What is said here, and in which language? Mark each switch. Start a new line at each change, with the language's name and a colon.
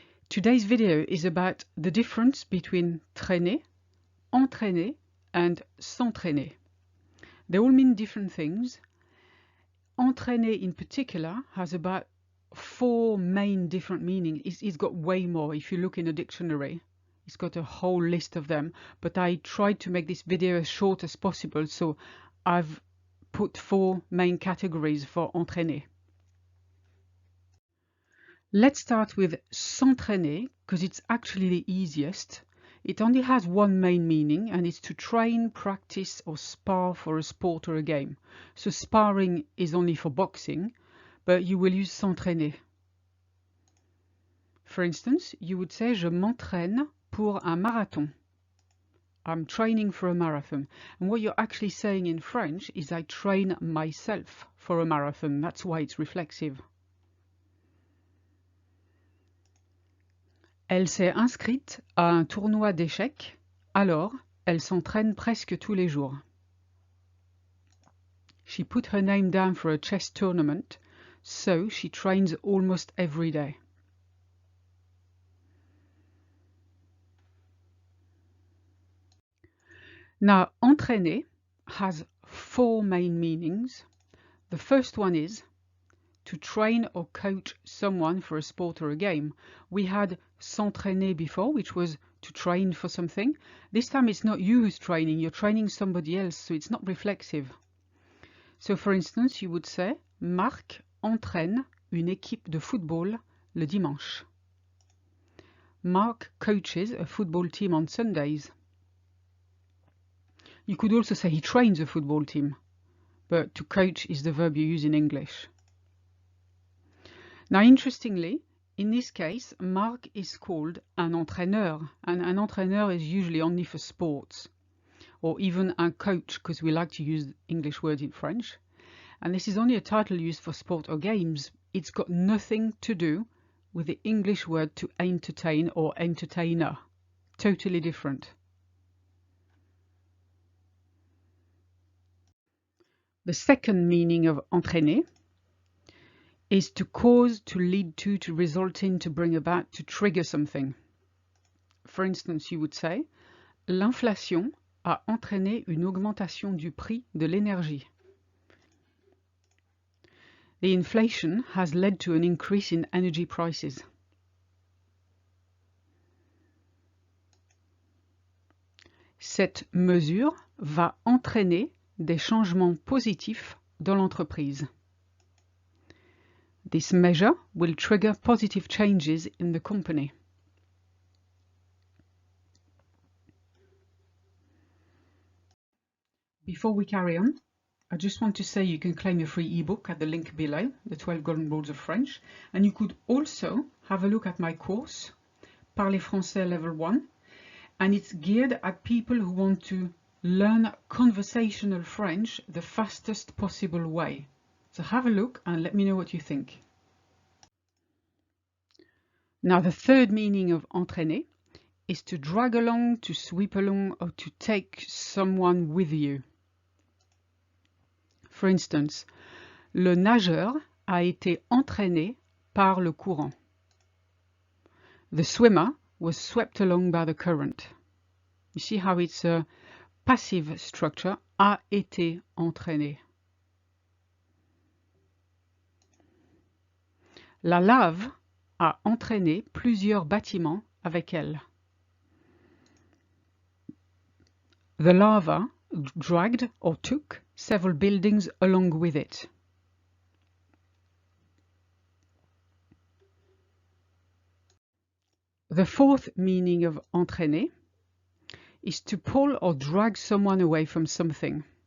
English: Today's video is about the difference between traîner, entraîner, and s'entraîner. They all mean different things. Entraîner in particular has about 4 main different meanings. It's got way more if you look in a dictionary. It's got a whole list of them, but I tried to make this video as short as possible, so I've put 4 main categories for entraîner. Let's start with s'entraîner, because it's actually the easiest. It only has one main meaning, and it's to train, practice, or spar for a sport or a game. So sparring is only for boxing, but you will use s'entraîner. For instance, you would say
French: je m'entraîne pour un marathon.
English: I'm training for a marathon. And what you're actually saying in French is I train myself for a marathon. That's why it's reflexive.
French: Elle s'est inscrite à un tournoi d'échecs, alors elle s'entraîne presque tous les jours.
English: She put her name down for a chess tournament, so she trains almost every day. Now, entraîner has 4 main meanings. The first one is to train or coach someone for a sport or a game. We had s'entraîner before, which was to train for something. This time it's not you who's training, you're training somebody else, so it's not reflexive. So for instance, you would say
French: Marc entraîne une équipe de football le dimanche.
English: Mark coaches a football team on Sundays. You could also say he trains a football team, but to coach is the verb you use in English. Now, interestingly, in this case, Marc is called un entraîneur, and an entraîneur is usually only for sports, or even un coach, because we like to use English words in French. And this is only a title used for sport or games. It's got nothing to do with the English word to entertain or entertainer. Totally different. The second meaning of entraîner is to cause, to lead to result in, to bring about, to trigger something. For instance, you would say
French: l'inflation a entraîné une augmentation du prix de l'énergie.
English: The inflation has led to an increase in energy prices.
French: Cette mesure va entraîner des changements positifs dans l'entreprise.
English: This measure will trigger positive changes in the company. Before we carry on, I just want to say you can claim your free ebook at the link below, the 12 Golden Rules of French, and you could also have a look at my course, Parler Français Level 1, and it's geared at people who want to learn conversational French the fastest possible way. So have a look and let me know what you think. Now, the third meaning of entraîner is to drag along, to sweep along, or to take someone with you. For instance,
French: le nageur a été entraîné par le courant.
English: The swimmer was swept along by the current. You see how it's a passive structure,
French: a été entraîné. La lave a entraîné plusieurs bâtiments avec elle.
English: The lava dragged or took several buildings along with it. The fourth meaning of entraîner is to pull or drag someone away from something.